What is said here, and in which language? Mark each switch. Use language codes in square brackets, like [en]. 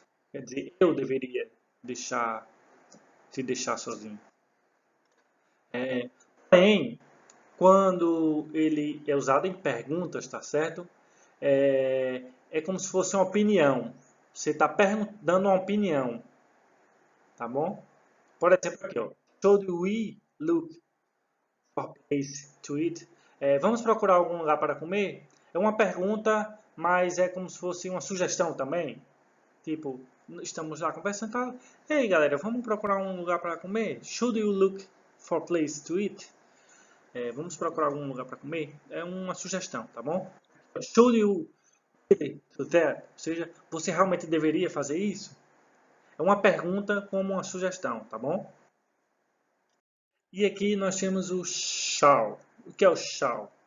[pt] Quer dizer, eu deveria deixar, te deixar sozinho. Porém, quando ele é usado em perguntas, tá certo? É como se fosse uma opinião. Você está dando uma opinião, tá bom? Por exemplo, aqui, ó. [en] Should we look for place to eat? [pt] Vamos procurar algum lugar para comer? É uma pergunta, mas é como se fosse uma sugestão também. Tipo, estamos lá conversando e tal. Ei, galera, vamos procurar um lugar para comer? [en] Should you look for place to eat? [pt] Vamos procurar algum lugar para comer? É uma sugestão, tá bom? [en] Should you do that? [pt] Ou seja, você realmente deveria fazer isso? É uma pergunta como uma sugestão, tá bom? E aqui nós temos o shall. O que é o shall?